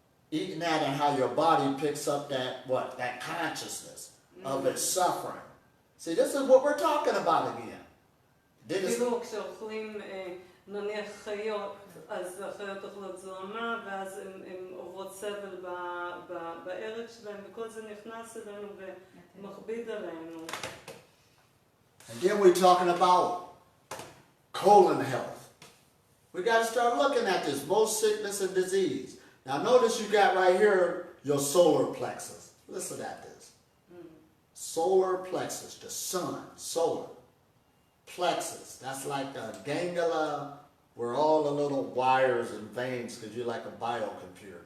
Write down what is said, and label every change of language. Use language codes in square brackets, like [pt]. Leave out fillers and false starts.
[en] Eating that and how your body picks up that, what? That consciousness of its suffering. See, this is what we're talking about again. [he] כאילו כשאוכלים נניח חיות, אז החיות אוכלות זוהמה, ואז הן עוברות סבל בערב שלהם, וכל זה נכנס אלינו ומכביד עלינו. [en] And then we're talking about colon health. We got to start looking at this, both sickness and disease. Now notice you got right here your solar plexus. Listen at this. Solar plexus, the sun, solar. Plexus, that's like the ganglia where all the little wires and veins, because you're like a biocomputer.